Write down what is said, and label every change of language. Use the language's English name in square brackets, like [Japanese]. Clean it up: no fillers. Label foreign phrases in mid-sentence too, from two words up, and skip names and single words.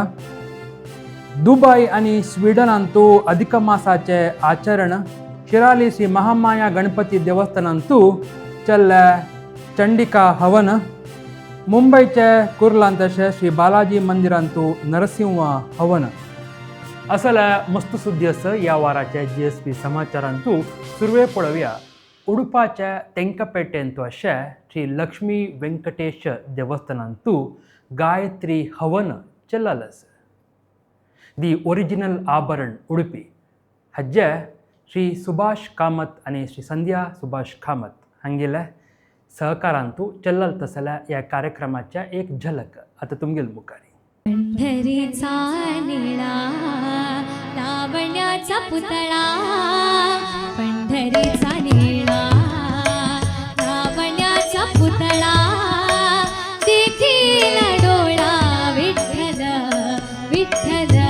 [Konkani] दुबई आणि स्वीडनांतू अधिक मासाचे आचरण. शिराली श्री महामाया गणपती देवस्थानांतू चल्ले चंडिका हवन. मुंबईचे कुर्लांतशे श्री बालाजी मंदिरांतू नरसिंह हवन. असले मस्त सुद्दी असं या वाराच्या GSB समाचारांतू सुरवे पळोवया. उडुपाच्या तेंकपेटेंतू अशे श्री लक्ष्मी वेंकटेश देवस्थानांतू गायत्री हवन चल्लालस. दी ओरिजिनल आभरण उडुपी हज्जे श्री सुभाष कामत आणि श्री संध्या सुभाष कामत हांगेल्या सहकारांतू चल्लल तसल्या या कार्यक्रमाच्या एक झलक आता तुमगेल मुखारी. [Marathi] पंढरीचा निळा लावण्याचा पुतळा. पंढरीचा निळा लावण्याचा पुतळा. देखील डोळा विठ्ठल विठ्ठल.